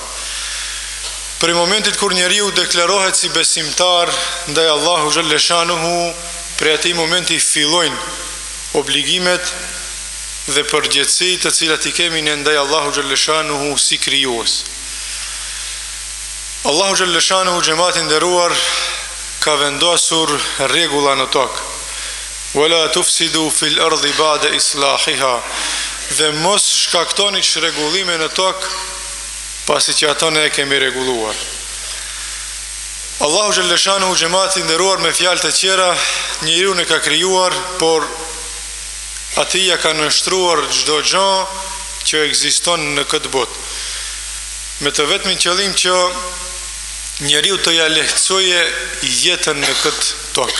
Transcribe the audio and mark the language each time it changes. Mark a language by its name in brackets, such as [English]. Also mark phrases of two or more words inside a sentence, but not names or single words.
[Albanian] Për momentit kur njeriu deklarohet si besimtar ndaj Allahu xhaleshanuhu, për atij momenti fillojnë obligimet dhe përgjegjësitë të cilat I kemi ne ndaj Allahu xhaleshanuhu si krijues. Allahu xhaleshanuhu xhamati nderuar ka vendosur rregulla në tokë. [Arabic] ولا تفسدوا في الأرض بعد إصلاحها, [Albanian] dhe mos shkaktoni çrregullime në tokë pasi që ato ne e kemi rregulluar. Allahu xhaleshanuhu xhamati nderuar me fjalë të tjera njeriu e ka krijuar, por atij ja ka nështruar çdo gjë që ekziston në këtë botë, me të vetmin qëllim që njeriu të ja lehtësoje jetën në këtë tokë.